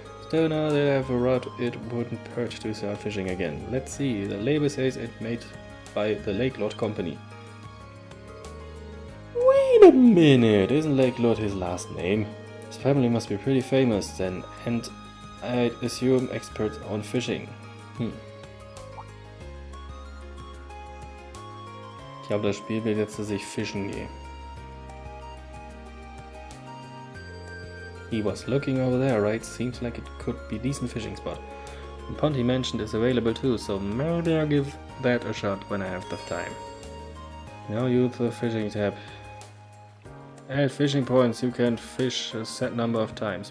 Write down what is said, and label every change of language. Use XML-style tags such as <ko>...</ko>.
<en>Still now that I have a rod, it wouldn't hurt to start fishing again. Let's see, the label says it made by the Lake Lord Company. Wait a minute, isn't Lake Lord his last name? His family must be pretty famous then, and I'd assume experts on fishing.</en> <de>Ich glaube, das Spiel will jetzt, dass ich fischen gehe.</de> <en>He was looking over there, right? Seems like it could be a decent fishing spot. The pond he mentioned is available too, so maybe I'll give that a shot when I have the time. Now use the fishing tab. Add fishing points, you can fish a set number of times.</en>